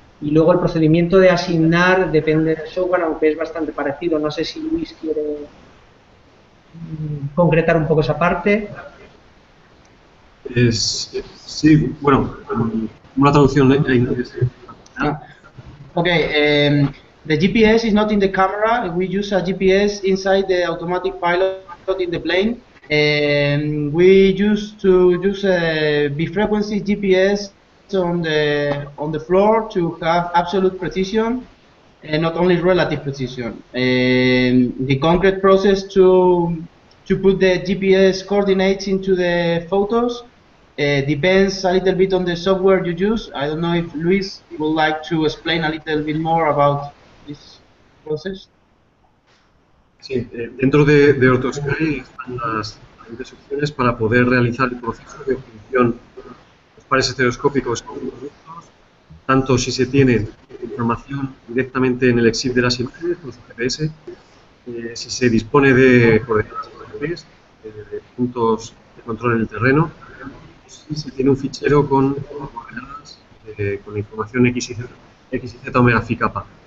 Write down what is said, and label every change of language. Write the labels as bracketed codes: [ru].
[es] Y luego el procedimiento de asignar depende del software, aunque es bastante parecido. No sé si Luis quiere concretar un poco esa parte. Sí, bueno, una traducción en inglés. [en] Okay, the GPS is not in the camera. We use a GPS inside the automatic pilot in the plane. We used to use a bifrequency GPS on the floor to have absolute precision and not only relative precision. The concrete process to put the GPS coordinates into the photos depends a little bit on the software you use. I don't know if Luis would like to explain a little bit more about this process. [es] Sí, dentro de OrthoSky están las diferentes opciones para poder realizar el proceso de obtención de los pares estereoscópicos con productos, tanto si se tiene información directamente en el EXIF de las imágenes con su GPS, si se dispone de coordenadas GPS, de puntos de control en el terreno, si se tiene un fichero con coordenadas con la información X y Z omega phi kappa.